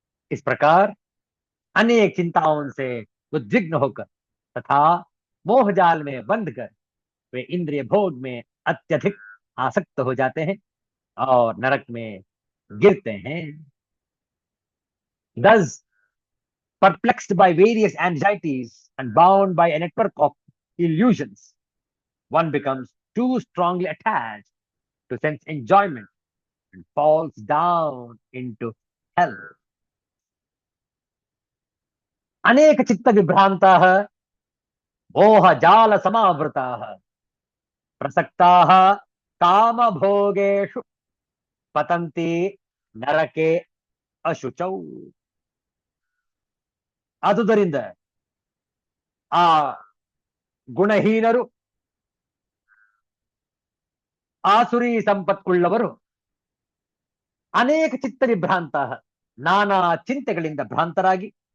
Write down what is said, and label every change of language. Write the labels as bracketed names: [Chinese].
[Hindi] इस प्रकार अनेक चिंताओं से उद्विग्न होकर तथा मोहजाल में बंध कर वे इंद्रिय भोग में अत्यधिक आसक्त हो जाते हैं और नरक में गिरते हैं। [English] Thus, perplexed by various anxieties and bound by a network of illusions, one becomes too strongly attached to sense enjoyment and falls down into hell. [Sanskrit] अनेक चित्त विभ्रांताः मोह जाल समावृताः प्रसक्ताः काम भोगेषु पतन्ति नरके अशुचौ। [Kannada] ಆದುದರಿಂದ ಆ ಗುಣಹೀನರು ಆಸುರಿ ಸಂಪತ್ವುಳ್ಳವರು ಅನೇಕ ಚಿತ್ತ ವಿಭ್ರಾಂತ ನಾನಾ ಚಿಂತೆಗಳಿಂದ ಭ್ರಾಂತರಾಗಿ